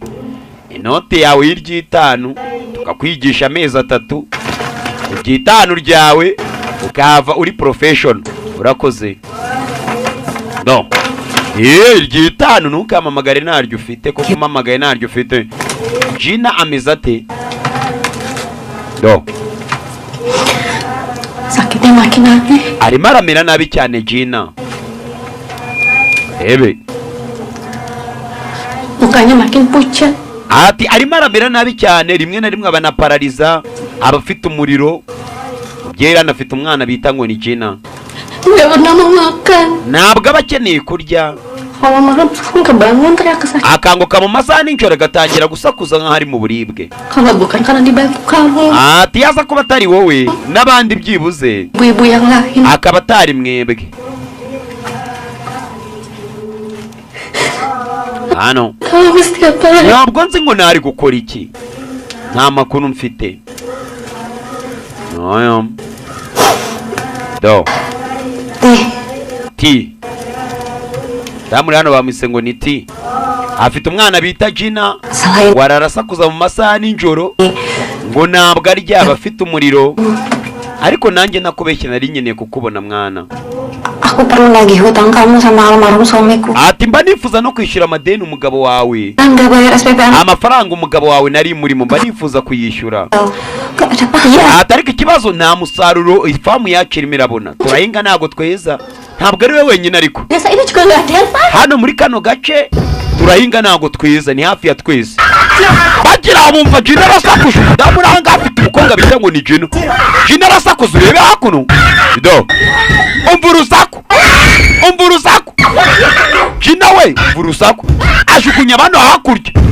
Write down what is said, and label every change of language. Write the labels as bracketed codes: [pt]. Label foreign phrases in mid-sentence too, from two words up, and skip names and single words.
[rw] Inote yawe y'I5 tukakwigisha amezi 3, I5 ryawe ukava uri professional. Urakoze. I5 ntukamamagare naryo ufite, kuko umamagaye naryo ufite. Gina ameze ate? [id] Sakitnya makin nabi. [rw] Arimo aramera nabi cyane Gina. [id] Mukanya makin pucat. [rw] Ati arimo aramera nabi cyane, rimwe na rimwe abanaparariza, abafite umuriro. Byera anafite umwana bita ngo ni Gina. [id] Nggak pernah mau makan. [rw] Ntabwo abakeneye kurya. [id] Kalau malam kebangun teriak kesakitan. [rw] Akanguka mu masaha n'ijoro agatangira gusakuza nk'aho ari mu buribwe. [id] Kalau bukan karena dibantu kamu. [rw] Ati yaza kuba atari wowe n'abandi byibuze, [id] Ibu-ibu yang lain. [rw] akaba atari mwebwe. Hano [id] Kamu setiap hari. [rw] ntabwo nzi ngo nari gukora iki, nta makuru mfite. Ti Damuri hano bamwise ngo ni Ti. Afite umwana bita Gina, wararasakuza mu masaha n'ijoro ngo ntabwo arya, abafite umuriro. Ariko nanjye nakubeshye nari nkeneye kukubona mwana. [id] Aku perlu lagi hutang kamu sama almarhum suamiku. [rw] Ati mba nifuza no kwishyura amadeni umugabo wawe. [id] Nggak bayar SPP. [rw] Amafaranga umugabo wawe nari murimo mba nifuza kuyishyura. [id] Gak ada payah. [rw] Ati ariko ikibazo nta musaruro ifamu yacu irimo irabona. Turahinga ntabwo tweza. Ntabwo ari we wenyine ariko. [id] Desa ini juga nggak ada apa. [rw] Hano muri kano gace turahinga ntabwo tweza, ni hafi ya twese. Bagira bumva Gina arasakuza, umudamu uranga afite umukobwa bita ngo ni Gina. Gina arasakuza, urebe hakuno. Umva urusaku. Gina we umva urusaku, ajugunya abantu hakurya.